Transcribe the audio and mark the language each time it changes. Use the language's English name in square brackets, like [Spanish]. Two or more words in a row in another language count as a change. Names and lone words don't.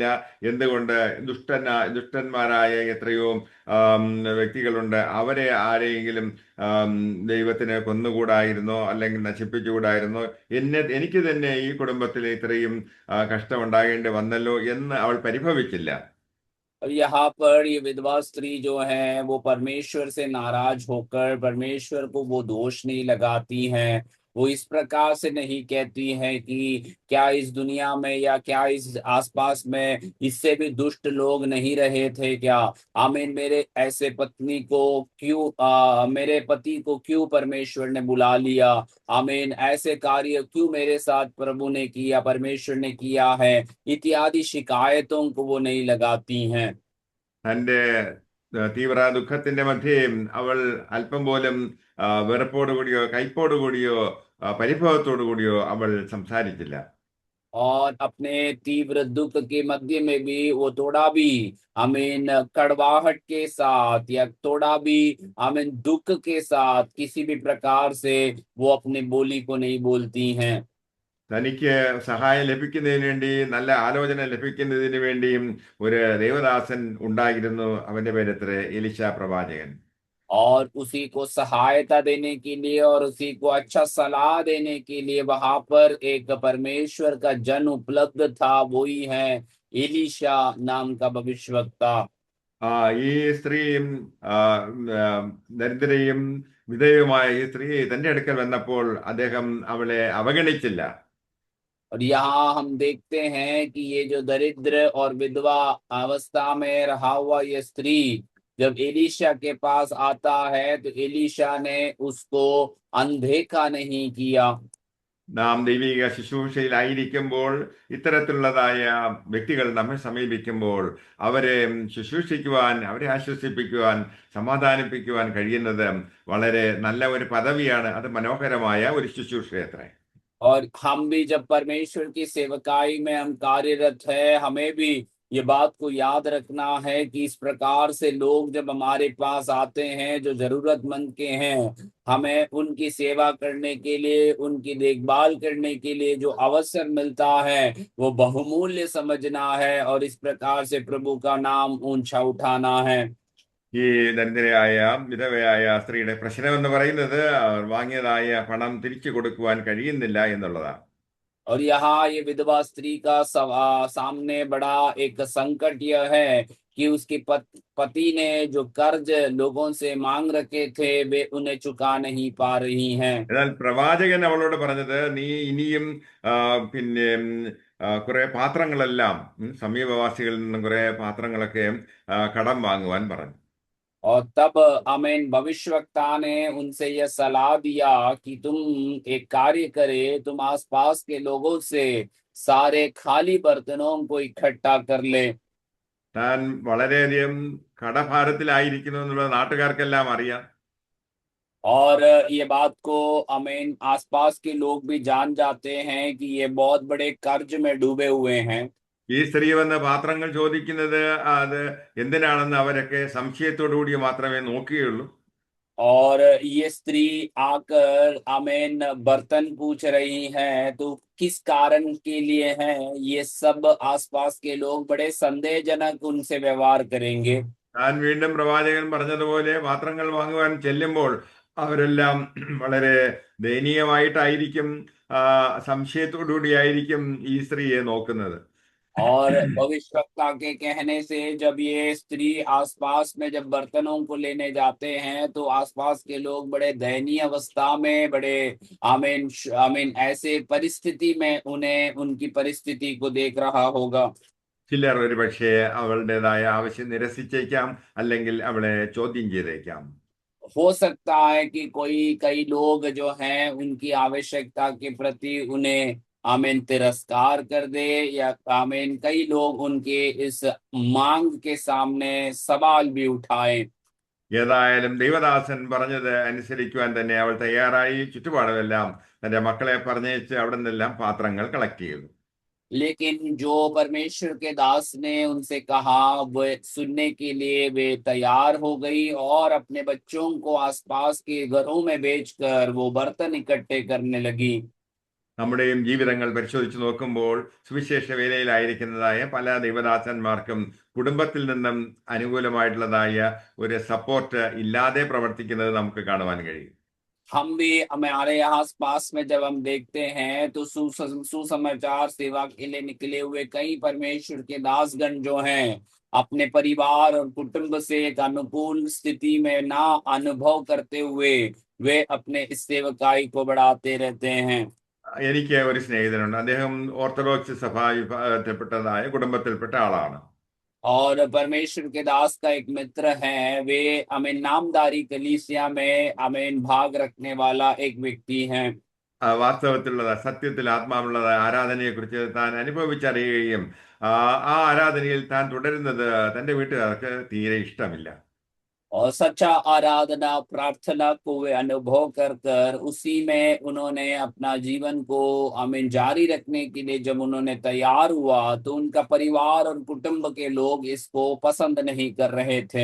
[Malayalam] എന്തുകൊണ്ട്? ദുഷ്ടന്മാരായ എത്രയോ ആം, വ്യക്തികളുണ്ട്. അവരെ ആരെയെങ്കിലും ആം, ദൈവത്തിന് കൊന്നുകൂടായിരുന്നോ, അല്ലെങ്കിൽ നശിപ്പിച്ചുകൂടായിരുന്നോ? എനിക്ക് തന്നെ ഈ കുടുംബത്തിൽ ഇത്രയും കഷ്ടമുണ്ടാകേണ്ടി വന്നല്ലോ എന്ന് അവൾ പരിഭവിച്ചില്ല. [Hindi] और यहाँ पर ये विधवा स्त्री जो है वो परमेश्वर से नाराज होकर परमेश्वर को वो दोष नहीं लगाती हैं। वो इस प्रकार से नहीं कहती है कि क्या इस दुनिया में या क्या इस आसपास में इससे भी दुष्ट लोग नहीं रहे थे क्या? आमीन मेरे ऐसे पत्नी को क्यों मेरे पति को क्यों परमेश्वर ने बुला लिया? आमीन ऐसे कार्य क्यों मेरे साथ प्रभु ने किया, परमेश्वर ने किया है? इत्यादि शिकायतों को वो नहीं लगाती हैं। [Malayalam] തൻ്റെ തീവ്ര ദുഃഖത്തിന്റെ മധ്യേ അവൾ അല്പം പോലും വെറുപ്പോടുകൂടിയോ കയ്പോടുകൂടിയോ പരിഭവത്തോടു കൂടിയോ അവൾ സംസാരിച്ചില്ല. [Hindi] और अपने तीव्र दुख के मध्य में भी वो थोड़ा भी आमीन कड़वाहट के साथ या थोड़ा भी आमीन दुख के साथ किसी भी प्रकार से वो अपनी बोली को नहीं बोलती हैं। [Malayalam] തനിക്ക് സഹായം ലഭിക്കുന്നതിന് വേണ്ടി, നല്ല ആലോചന ലഭിക്കുന്നതിന് വേണ്ടിയും ഒരു ദേവദാസൻ ഉണ്ടായിരുന്നു. അവന്റെ പേരത്രേ എലീശാ പ്രവാചകൻ. [Hindi] और उसी को सहायता देने के लिए और उसी को अच्छा सलाह देने के लिए वहां पर एक परमेश्वर का जन उपलब्ध था, वो ही है एलीशा नाम का भविष्यवक्ता। [Malayalam] ആ ഈ സ്ത്രീയും ആ, ആ, ദരിദ്രയും വിധേയമായ ഈ സ്ത്രീ തന്റെ അടുക്കൽ വന്നപ്പോൾ അദ്ദേഹം അവളെ അവഗണിച്ചില്ല. [Hindi] और यहाँ हम देखते हैं कि ये जो दरिद्र और विधवा अवस्था में रहा हुआ ये स्त्री जब एलीशा के पास आता है तो एलीशा ने उसको अनदेखा नहीं किया। [Malayalam] നാം ദൈവിക ശുശ്രൂഷയിലായിരിക്കുമ്പോൾ ഇത്തരത്തിലുള്ളതായ വ്യക്തികൾ നമ്മെ സമീപിക്കുമ്പോൾ അവരെ ശുശ്രൂഷിക്കുവാൻ, അവരെ ആശ്വസിപ്പിക്കുവാൻ, സമാധാനിപ്പിക്കുവാൻ കഴിയുന്നത് വളരെ നല്ല ഒരു പദവിയാണ്. അത് മനോഹരമായ ഒരു ശുശ്രൂഷയത്രേ. [Hindi] और हम भी जब परमेश्वर की सेवकाई में हम कार्यरत है, हमें भी ये बात को याद रखना है कि इस प्रकार से लोग जब हमारे पास आते हैं जो जरूरतमंद के हैं, हमें उनकी सेवा करने के लिए, उनकी देखभाल करने के लिए जो अवसर मिलता है वो बहुमूल्य समझना है और इस प्रकार से प्रभु का नाम ऊंचा उठाना है। [Malayalam] ഈ ദരിദ്രയായ വിധവയായ സ്ത്രീയുടെ പ്രശ്നം എന്ന് പറയുന്നത് അവർ വാങ്ങിയതായ പണം തിരിച്ചു കൊടുക്കുവാൻ കഴിയുന്നില്ല എന്നുള്ളതാണ്. [Hindi] और यहाँ ये विधवा स्त्री का सामने बड़ा एक संकट यह है कि उसके पति ने जो कर्ज लोगों से मांग रखे थे वे उन्हें चुका नहीं पा रही हैं। [Malayalam] എന്നാൽ പ്രവാചകൻ അവളോട് പറഞ്ഞത്, നീ ഇനിയും പിന്നെ കുറെ പാത്രങ്ങളെല്ലാം സമീപവാസികളിൽ നിന്നും കുറെ പാത്രങ്ങളൊക്കെ കടം വാങ്ങുവാൻ പറഞ്ഞു. [Hindi] और तब आमीन भविष्यवक्ता ने उनसे यह सलाह दिया कि तुम एक कार्य करे, तुम आसपास के लोगों से सारे खाली बर्तनों को इकट्ठा कर ले। [Malayalam] താൻ വളരെയധികം കടഭാരത്തിലായിരിക്കുന്നു എന്നുള്ളത് നാട്ടുകാർക്കെല്ലാം അറിയാം. [Hindi] और ये बात को आमीन आसपास के लोग भी जान जाते हैं कि ये बहुत बड़े कर्ज में डूबे हुए हैं। [Malayalam] ഈ സ്ത്രീ വന്ന് പാത്രങ്ങൾ ചോദിക്കുന്നത് അത് എന്തിനാണെന്ന് അവരൊക്കെ സംശയത്തോടു കൂടി മാത്രമേ നോക്കുകയുള്ളൂ. [Hindi] और ये स्त्री आकर आमीन बर्तन पूछ रही है तो किस कारण के लिए है, ये सब आसपास के लोग बड़े संदेहजनक उनसे व्यवहार करेंगे। [Malayalam] താൻ വീണ്ടും പ്രവാചകൻ പറഞ്ഞതുപോലെ പാത്രങ്ങൾ വാങ്ങുവാൻ ചെല്ലുമ്പോൾ അവരെല്ലാം വളരെ ദയനീയമായിട്ടായിരിക്കും, സംശയത്തോടു കൂടിയായിരിക്കും ഈ സ്ത്രീയെ നോക്കുന്നത്. [Hindi] और भविष्यवक्ता के कहने से जब ये स्त्री आसपास में जब बर्तनों को लेने जाते हैं तो आसपास के लोग बड़े दयनीय अवस्था में, बड़े आमीन आमीन ऐसे परिस्थिति में उन्हें उनकी परिस्थिति को देख रहा होगा। [Malayalam] ചിലർ ഒരു പക്ഷേ അവളുടേതായ ആവശ്യം നിരസിച്ചേക്കാം, അല്ലെങ്കിൽ അവളെ ചോദ്യം ചെയ്തേക്കാം. [Hindi] हो सकता है कि कई लोग जो हैं उनकी आवश्यकता के प्रति उन्हें आमीन तिरस्कार कर दे, या आमीन कई लोग उनके इस मांग के सामने सवाल भी उठाए। [Malayalam] ഏതായാലും ദൈവദാസൻ പറഞ്ഞത് അനുസരിക്കുവാൻ തന്നെ അവൾ തയ്യാറായി. ചുറ്റുപാടുമെല്ലാം തന്റെ മക്കളെ പറഞ്ഞയച്ച് അവിടെ നിന്നെല്ലാം പാത്രങ്ങൾ കളക്ട് ചെയ്തു. [Hindi] लेकिन जो परमेश्वर के दास ने उनसे कहा वो सुनने के लिए वे तैयार हो गई और अपने बच्चों को आसपास के घरों में बेचकर वो बर्तन इकट्ठे करने लगी। [Malayalam] നമ്മുടെയും ജീവിതങ്ങൾ പരിശോധിച്ച് നോക്കുമ്പോൾ സുവിശേഷ വേലയിലായിരിക്കുന്നതായ പല ദൈവദാസന്മാർക്കും കുടുംബത്തിൽ നിന്നും അനുകൂലമായിട്ടുള്ളതായ ഒരു സപ്പോർട്ട് ഇല്ലാതെ പ്രവർത്തിക്കുന്നത് നമുക്ക് കാണുവാൻ കഴിയും. [Hindi] हम भी हमारे आस पास में जब हम देखते हैं तो सुसमाचार सेवा के लिए निकले हुए कई परमेश्वर के दासगण जो हैं अपने परिवार और कुटुंब से एक अनुकूल स्थिति में ना अनुभव करते हुए वे अपने इस सेवकाई को बढ़ाते रहते हैं। [Malayalam] എനിക്ക് ഒരു സ്നേഹിതനുണ്ട്. അദ്ദേഹം ഓർത്തഡോക്സ് സഭാ വിഭാഗത്തിൽപ്പെട്ടതായ കുടുംബത്തിൽപ്പെട്ട ആളാണ്. [Hindi] और परमेश्वर के दास का एक मित्र है, वे अमीन नामदारी कलीसिया में अमीन भाग रखने वाला एक व्यक्ति हैं। [Malayalam] വാസ്തവത്തിലുള്ള സത്യത്തിൽ ആത്മാവുള്ളതായ ആരാധനയെക്കുറിച്ച് താൻ അനുഭവിച്ചറിയുകയും ആ ആരാധനയിൽ താൻ തുടരുന്നത് തന്റെ വീട്ടുകാർക്ക് തീരെ ഇഷ്ടമില്ല. [Hindi] और सच्चा आराधना प्रार्थना को वे अनुभव कर कर उसी में उन्होंने अपना जीवन को आमीन जारी रखने के लिए जब उन्होंने तैयार हुआ तो उनका परिवार और कुटुंब के लोग इसको पसंद नहीं कर रहे थे।